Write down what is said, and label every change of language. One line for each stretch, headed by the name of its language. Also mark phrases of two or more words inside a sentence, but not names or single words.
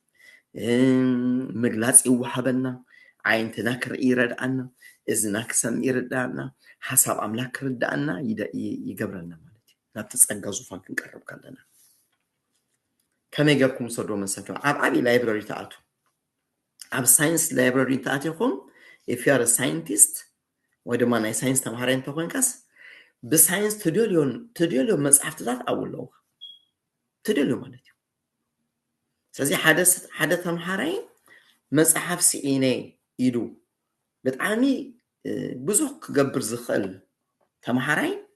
Tigrinya: ምግላጽ ይወሃበና ዓይንትና ክርኢ ይረድኣና እዝና ክሰምዕ ይረድኣና ሓሳብ ኣምላክ ክርዳኣና ይገብረና ማለት እዩ ናብቲ ጸጋ ዙፋን ክንቀርብ ከለና ከመይ ጌርኩም ሰዶ መሰከም ኣብ ዓቢ ላይብረሪ ተኣቱ ኣብ
English: science library
Tigrinya: ተኣቲኹም
English: if you are a scientist
Tigrinya: ወይ ድማ ናይ ሳይንስ ተምሃራይ እንተኮንካስ ብሳይንስ ትደልዮ መጽሓፍትታት ኣውለዉ ትደልዮ ማለት እዩ ስለዚ ሓደ ተምሃራይ መጽሓፍ ሲኢነ ኢሉ ብጣዕሚ ብዙሕ ክገብር ዝኽእል ተምሃራይ